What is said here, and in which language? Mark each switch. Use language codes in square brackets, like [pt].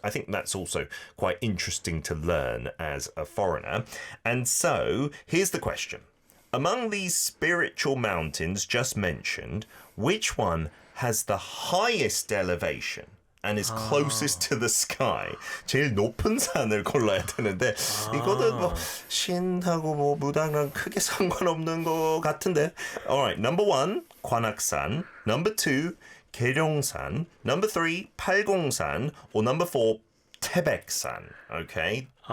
[en] I think that's also quite interesting to learn as a foreigner. And so here's the question. Among these spiritual mountains just mentioned, which one has the highest elevation and is closest to the sky? [ko] 제일 높은 산을 골라야 되는데 이거는 뭐 신하고 뭐 무당랑 크게 상관없는 것 같은데. [en] Alright, number 1, 관악산. Number 2, 계룡산. Number 3, 팔공산. Or number 4, 태백산. Okay?